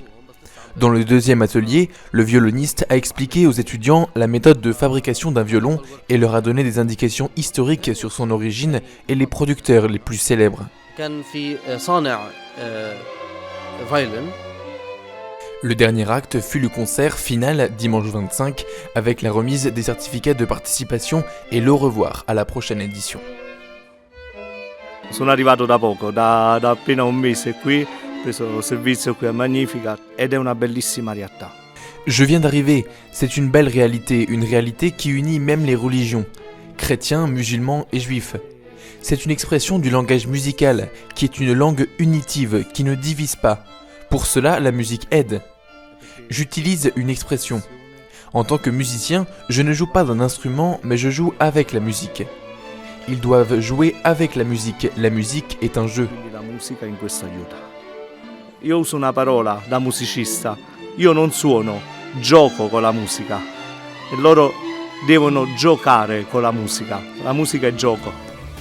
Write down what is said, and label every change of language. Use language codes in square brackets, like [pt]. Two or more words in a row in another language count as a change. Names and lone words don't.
[fr] Dans le deuxième atelier, le violoniste a expliqué aux étudiants la méthode de fabrication d'un violon et leur a donné des indications historiques sur son origine et les producteurs les plus célèbres. Le dernier acte fut le concert final dimanche 25 avec la remise des certificats de participation et le revoir à la prochaine édition. [it] Sono arrivato da poco, da appena un mese qui. Questo servizio qui a Magnificat ed è una bellissima realtà. [fr] Je viens d'arriver, c'est une belle réalité, une réalité qui unit même les religions, chrétiens, musulmans et juifs. C'est une expression du langage musical, qui est une langue unitive, qui ne divise pas. Pour cela, la musique aide. J'utilise une expression. En tant que musicien, je ne joue pas d'un instrument, mais je joue avec la musique. Ils doivent jouer avec la musique est un jeu. [it] La musica in questo aiuta. Io uso una parola da musicista, io non suono, gioco con la musica e loro devono giocare con la musica è gioco.